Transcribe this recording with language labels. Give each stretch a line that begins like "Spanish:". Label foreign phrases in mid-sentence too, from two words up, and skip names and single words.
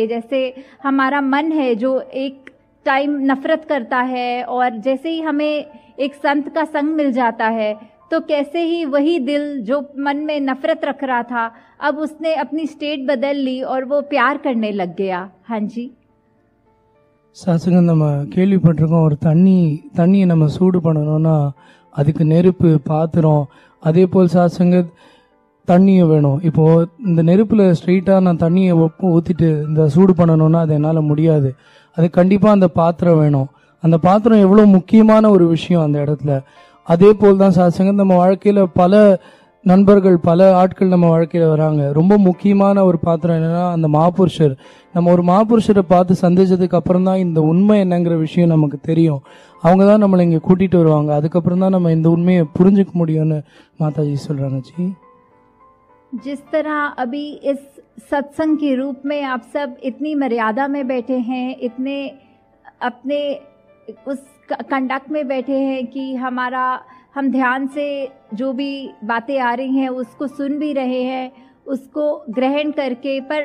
Hindi: जैसे हमारा मन है जो एक टाइम नफरत करता है, और जैसे ही हमें एक संत का संग मिल जाता है तो कैसे ही वही दिल जो मन में नफरत रख रहा था, अब उसने अपनी स्टेट बदल ली और वो प्यार करने लग गया। हाँ जी,
Tamil: சாசங்க நம்ம கேள்விப்பட்டிருக்கோம், ஒரு தண்ணியை நம்ம சூடு பண்ணணும்னா அதுக்கு நெருப்பு, பாத்திரம், அதே போல் சாசங்க தண்ணியும் வேணும். இப்போ இந்த நெருப்பில் ஸ்ட்ரெயிட்டாக நான் தண்ணியை ஊற்றிட்டு இந்த சூடு பண்ணணும்னா அது என்னால் முடியாது. அது கண்டிப்பாக அந்த பாத்திரம் வேணும். அந்த பாத்திரம் எவ்வளோ முக்கியமான ஒரு விஷயம் அந்த இடத்துல. அதே போல் தான் சாசங்க நம்ம வாழ்க்கையில் பல நண்பர்கள், பல ஆட்கள் நம்ம வாழ்க்கையில் வராங்க. ரொம்ப முக்கியமான ஒரு பாத்திரம் என்னன்னா அந்த மாபுருஷர். நம்ம ஒரு மாபுருஷரை பார்த்து சந்திச்சதுக்கு அப்புறம் தான் இந்த உண்மை என்னங்கிற விஷயம் நமக்கு தெரியும். அவங்க தான் நம்மளை இங்கே கூட்டிகிட்டு வருவாங்க. அதுக்கப்புறம் தான் நம்ம இந்த உண்மையை புரிஞ்சுக்க முடியும்னு மாதாஜி சொல்கிறாங்க.
Hindi: जी, जिस तरह अभी इस सत्संग के रूप में आप सब इतनी मर्यादा में बैठे हैं, इतने अपने उस कंडक्ट में बैठे हैं कि हम ध्यान से जो भी बातें आ रही हैं उसको सुन भी रहे हैं, उसको ग्रहण करके।